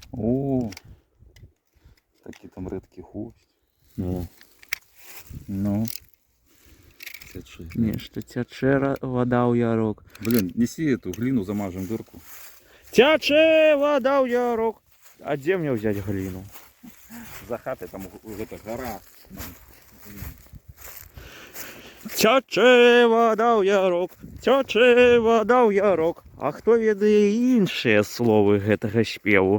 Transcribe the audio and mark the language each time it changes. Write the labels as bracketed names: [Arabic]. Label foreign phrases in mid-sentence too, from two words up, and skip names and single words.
[Russian] О, такі там редкий гость. [Belarusian] Ну. Тячэ. Нешта цячэ вода ў ярок. [Russian] Блин, неси эту глину, замажем дырку. [Belarusian] Цячэ вода ў ярок. А дзе мне ўзяць гліну? [Russian] За хатой там эта гора. [Belarusian] Цячэ вода ў ярок, цячэ вода ў ярок. А хто ведае іншыя словы гэтага спеву?